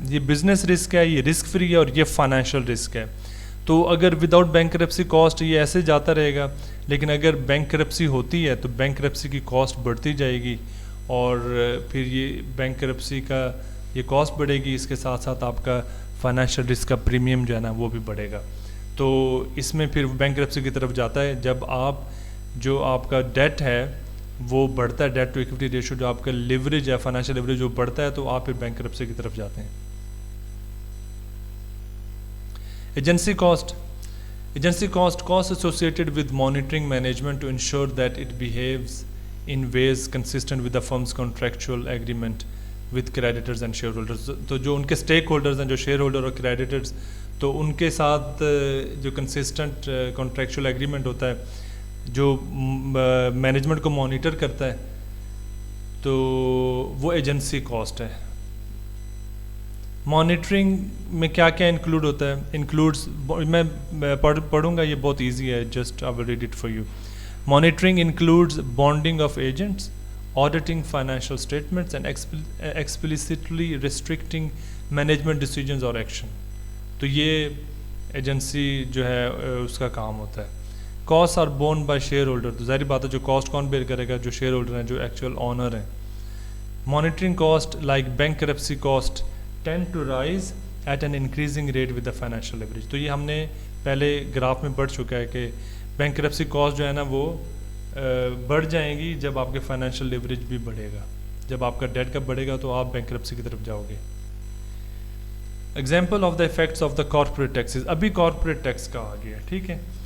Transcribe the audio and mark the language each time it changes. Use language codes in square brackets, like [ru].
[ur] یہ business risk ہے, یہ رسک فری ہے اور یہ فائنینشیل رسک ہے. تو اگر ود آؤٹ بینکرپسی کاسٹ یہ ایسے جاتا رہے گا, لیکن اگر بینکرپسی ہوتی ہے تو بینکرپسی کی کاسٹ بڑھتی جائے گی اور پھر یہ بینکرپسی کا یہ کاسٹ بڑھے گی, اس کے ساتھ ساتھ آپ کا فائنینشیل رسک کا پریمیم جو ہے نا وہ بھی بڑھے گا. تو اس میں پھر بینکرپسی کی طرف جاتا ہے جب آپ جو آپ کا ڈیٹ ہے وہ بڑھتا ہے, ڈیٹ ٹو ایکویٹی ریشو جو آپ کا لیوریج ہے, فائنینشیل لیوریج جو بڑھتا ہے تو آپ پھر بینکرپسی کی طرف جاتے ہیں. [en] Agency cost, agency cost associated with monitoring management to ensure that it behaves in ways consistent with the firm's contractual agreement with creditors and shareholders. [ur] تو جو ان کے اسٹیک ہولڈرز ہیں, جو شیئر ہولڈر اور کریڈیٹرز, تو ان کے ساتھ جو کنسسٹنٹ کانٹریکچوئل ایگریمنٹ ہوتا ہے جو مینجمنٹ کو مانیٹر کرتا ہے, تو وہ ایجنسی کاسٹ ہے. مانیٹرنگ میں کیا کیا انکلوڈ ہوتا ہے, انکلوڈس, میں پڑھوں گا, یہ بہت ایزی ہے, [en] Just I will read it for you. Monitoring includes bonding of agents, auditing financial statements and explicitly restricting management decisions or action. [ur] تو یہ ایجنسی جو ہے اس کا کام ہوتا ہے. [en] costs are borne by shareholder, [ur] تو ظاہری بات ہے جو کاسٹ کون بیئر کرے گا, جو شیئر ہولڈر ہیں, جو ایکچوئل آنر ہیں. [en] monitoring cost like bankruptcy cost tend to rise at an increasing rate with the financial leverage. [ur] تو یہ ہم نے پہلے گراف میں پڑھ چکا ہے کہ بینکرپسی کاسٹ جو ہے نا وہ بڑھ جائیں گی جب آپ کے فائنینشیل لیوریج بھی بڑھے گا. جب آپ کا ڈیٹ کا بڑھے گا تو آپ بینکرپسی کی طرف جاؤ گے. [en] example of the effects of the corporate taxes, [ur] ابھی کارپوریٹ ٹیکس کا آ گیا, ٹھیک ہے.